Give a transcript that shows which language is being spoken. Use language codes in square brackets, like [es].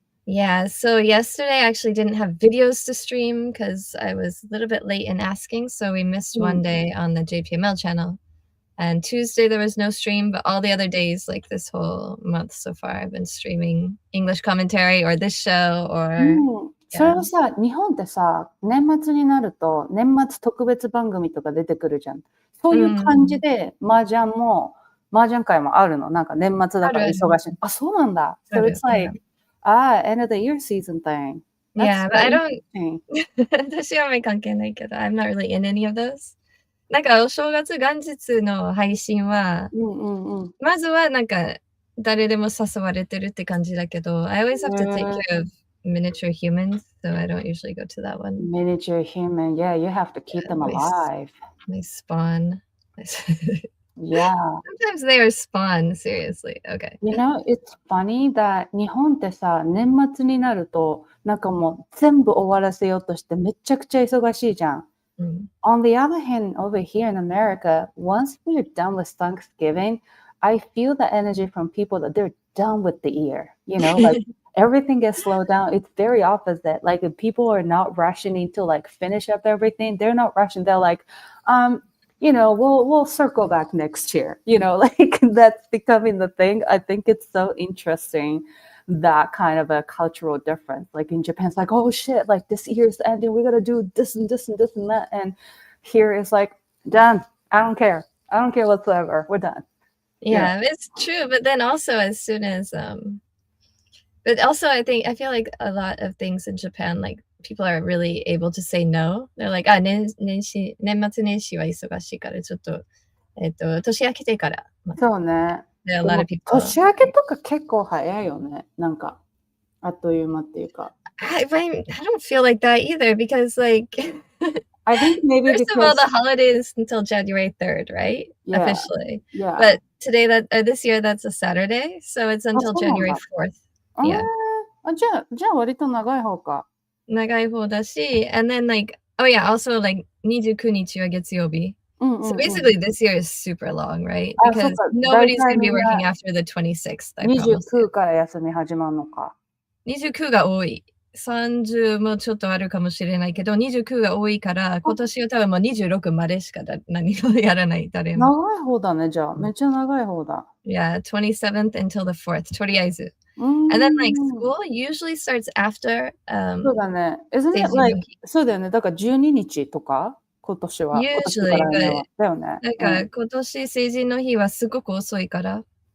[en] Yeah, so yesterday I actually didn't have videos to stream because I was a little bit late in asking, so we missed one day on the JPML channel. And Tuesday there was no stream, but all the other days, like this whole month so far, I've been streaming English commentary or this show or... [ja] それはさ、日本ってさ、年末になると年末特別番組とか出てくるじゃん。そういう感じで麻雀会もあるの。なんか年末だから忙しい。あ、そうなんだ。 [en] So it's like, end of the year season thing. Yeah, but I don't... [ja] 私はあんまり関係ないけど、 [en] I'm not really in any of those. [ja] なんかお正月元日の配信は、まずはなんか誰でも誘われてるって感じだけど、 [en] I always have to take care of miniature humans, so I don't usually go to that one. Miniature human, yeah, you have to keep them alive. They spawn. Yeah. Sometimes they are spawn, seriously. Okay. You know, it's funny that [ja] 日本ってさ、年末になると、なんかもう全部終わらせようとしてめちゃくちゃ忙しいじゃん。 [en] On the other hand, over here in America, once we're done with Thanksgiving, I feel the energy from people that they're done with the year. You know, like everything gets slowed down. It's very opposite. Like if people are not rushing to like finish up everything, they're not rushing. They're like, you know, we'll circle back next year. You know, like that's becoming the thing. I think it's so interesting, that kind of a cultural difference. Like in Japan, it's like, oh shit, like this year's ending, we gotta do this and this and this and that. And here it's like, done. I don't care whatsoever. We're done. Yeah, it's true. But then also as soon as but also I feel like a lot of things in Japan, like people are really able to say no. [ja] They're like, 年末年始は忙しいからちょっと年明けてから。そうね。 [en] There are a lot of people. [ja] 年明けとか結構早いよね。なんかあっという間っていうか。 [en] I don't feel like that either because like I think maybe first of all the holiday is until January 3rd, right? Yeah. Officially. Yeah. But today this year that's a Saturday, so it's until January 4th. Yeah. [ja] じゃあ割と長い方か。長い方だし、 [en] and then like, oh yeah, also like [ja] 29日は月曜日. [en] So basically this year is super long, right? Because nobody's going to be working after the 26th. [ja] 29から休み始まるのか。 29が多い。 30もちょっとあるかもしれないけど、29が多いから、今年は多分もう26までしか何もやらない、誰も。長い方だね、じゃあ。めっちゃ長い方だ。 [en] Yeah, 27th until the 4th, [ja] とりあえず。 [en] And then like school usually starts after [ja] そうだね。 [en] Isn't it like [ja] そうだよね。だから12日とか今年は。 [en] Usually, [ja] だよね。なんか今年成人の日はすごく遅いから。